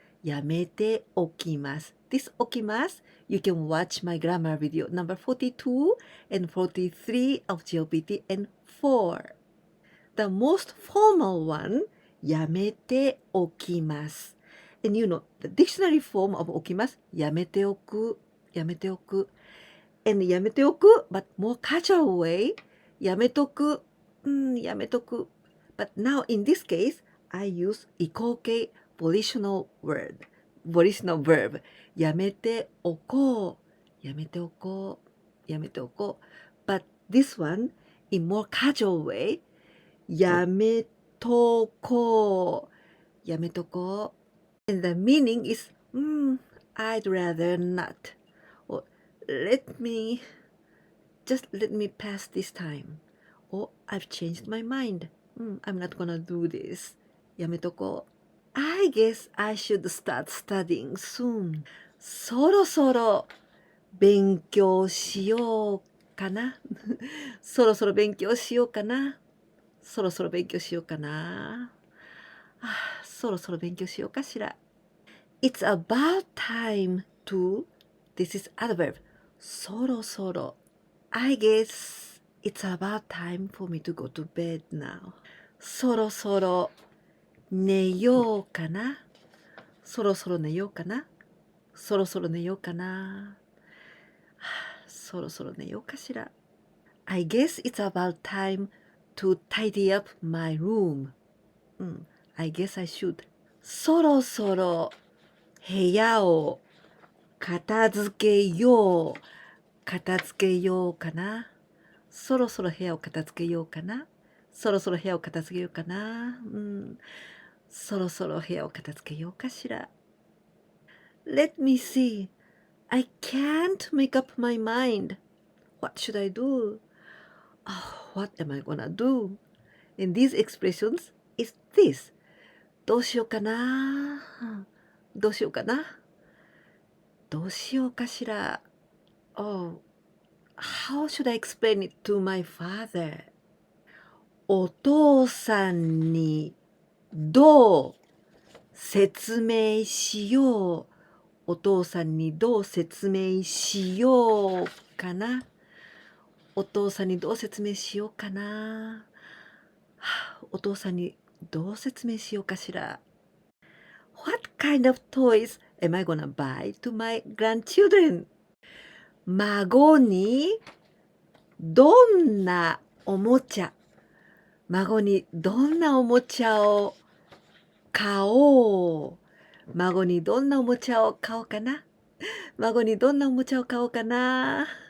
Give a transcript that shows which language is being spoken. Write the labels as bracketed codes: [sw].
[ja] やめて起きます. [en] This [ja] 起きます, [en] you can watch my grammar video number 42 and 43 of JLPT N4. The most formal one, [ja] やめて起きます. [en] And you know, the dictionary form of [ja] 起きます, やめておく, やめておく. [en] And [ja] やめておく, [en] but more casual way, [ja] やめとく, やめとく. [en] But now in this case, I use 移行形 volitional verb. [ja] やめておこう、やめておこう、やめておこう. [en] But this one, in more casual way, [ja] やめとこう、やめとこう. [en] And the meaning is, I'd rather not. Or let me pass this time. Or I've changed my mind. I'm not gonna do this. [ja] やめとこう. [en] I guess I should start studying soon. [ja] そろそろ勉強しようかな。そろそろ勉強しようかな。そろそろ勉強しようかな。そろそろ勉強しようかしら。 [en] It's about time to, this is adverb, そろそろ. I guess it's about time for me to go to bed now. [ja] そろそろ寝ようかな。そろそろ寝ようかな。そろそろ寝ようかな。そろそろ寝ようかしら。 [en] I guess it's about time to tidy up my room. I guess I should. [ja] そろそろ部屋を片付けようかな。そろそろ部屋を片付けようかな。そろそろ部屋を片付けようかな。そろそろ部屋を片付けようかしら。 [en] Let me see. I can't make up my mind. What should I do? What am I gonna do? And these expressions is this. [ja] どうしようかな。どうしようかな。どうしようかしら。 [en] how should I explain it to my father? [ja] お父さんにどう説明しよう。お父さんにどう説明しようかな。お父さんにどう説明しようかな。お父さんにどう説明しようかしら。 [en] What kind of toys am I gonna buy to my grandchildren? [ja] 孫にどんなおもちゃ、孫にどんなおもちゃを買おう。孫にどんなおもちゃを買おうかな。孫にどんなおもちゃを買おうかな。